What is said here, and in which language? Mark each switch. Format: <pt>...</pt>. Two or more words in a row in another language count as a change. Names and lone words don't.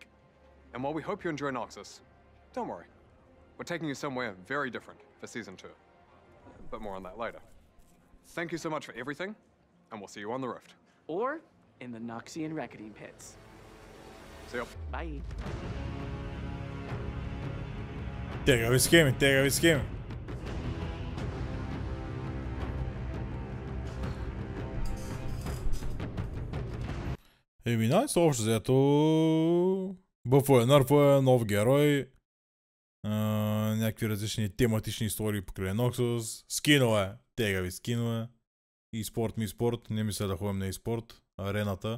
<en>And while we hope you enjoy Noxus, don't worry. We're taking you somewhere very different for Season 2. But more on that later. Thank you so much for everything, and we'll see you on the Rift. Or in the Noxian Reckoning Pits. See ya. Bye.</en> <bg>Тегави схеми, тегави схеми. Еми, найс, общо взето бъфове, нърфове, нов герой, някакви различни тематични истории покрай Noxus, скинове, тегави скинове, e-спорт, ми-спорт, не мисля да ходим на e-спорт, арената.</bg>